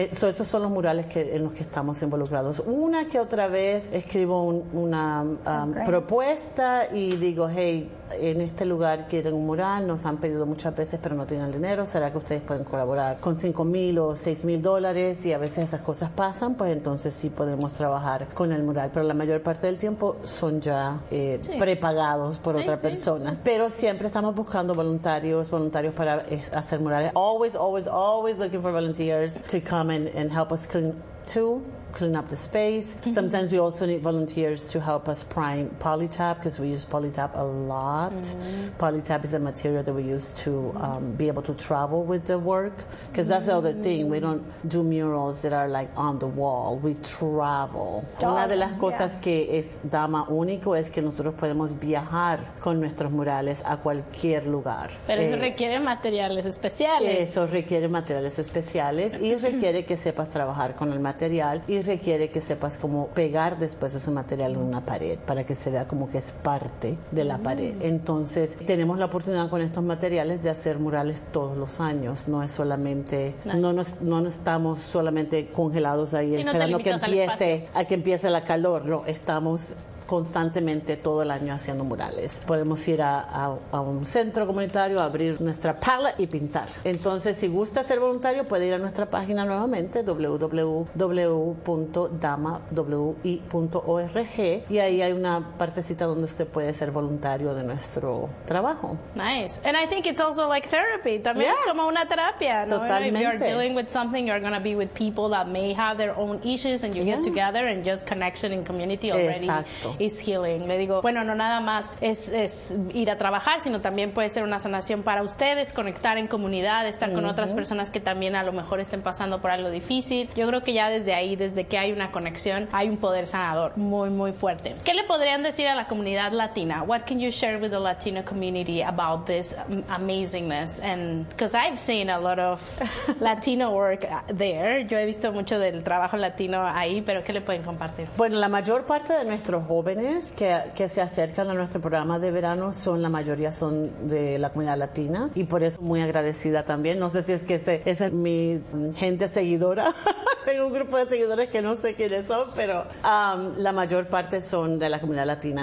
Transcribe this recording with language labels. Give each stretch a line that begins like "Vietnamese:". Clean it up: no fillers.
Spanish: Esos son los murales en los que estamos involucrados. Una que otra vez escribo una propuesta y digo, hey, en este lugar quieren un mural, nos han pedido muchas veces pero no tienen el dinero, ¿será que ustedes pueden colaborar con $5,000 o $6,000? Y a veces esas cosas pasan, pues entonces sí podemos trabajar con el mural, pero la mayor parte del tiempo son ya prepagados por otra persona. Pero siempre estamos buscando voluntarios para hacer murales.
English: Always looking for volunteers to come and help us clean up the space. Sometimes we also need volunteers to help us prime polytap because we use polytap a lot. Mm. Polytap is a material that we use to be able to travel with the work because that's the other thing. We don't do murals that are like on the wall. We travel.
Spanish: Una de las cosas que es DAMA único es que nosotros podemos viajar con nuestros murales a cualquier lugar. Pero eso requiere materiales especiales. Eso requiere materiales especiales y requiere que sepas trabajar con el material y requiere que sepas cómo pegar después ese material en una pared para que se vea como que es parte de la pared. Entonces, tenemos la oportunidad con estos materiales de hacer murales todos los años. No es solamente...
English: Nice.
Spanish: No estamos solamente congelados ahí esperando que empiece la calor. No, estamos constantemente todo el año haciendo murales. Podemos ir a un centro comunitario, abrir nuestra pala y pintar. Entonces, si gusta ser voluntario, puede ir a nuestra página nuevamente www.damawi.org y ahí hay una partecita donde usted puede ser voluntario de nuestro trabajo.
English: Nice. And I think it's also like therapy.
Spanish: También es como una terapia, ¿no? Totalmente.
English: If you're dealing with something, you're going to be with people that may have their own issues and you get together and just connection in community already.
Spanish: Exacto.
English: is healing.
Spanish: Le digo, bueno, no nada más es ir a trabajar, sino también puede ser una sanación para ustedes, conectar en comunidad, estar con otras personas que también a lo mejor estén pasando por algo difícil. Yo creo que ya desde ahí, desde que hay una conexión, hay un poder sanador muy, muy fuerte. ¿Qué le podrían decir a la comunidad latina?
English: What can you share with the Latino community about this amazingness? And because I've seen a lot of Latino work there.
Spanish: Yo he visto mucho del trabajo latino ahí, pero ¿qué le pueden compartir? Bueno, la mayor parte de nuestros jóvenes que se acercan a nuestro programa de verano son, la mayoría son de la comunidad latina, y por eso muy agradecida también. No sé si es que esa es mi gente seguidora. Tengo un grupo de seguidores que no sé quiénes son, pero la mayor parte son de la comunidad latina.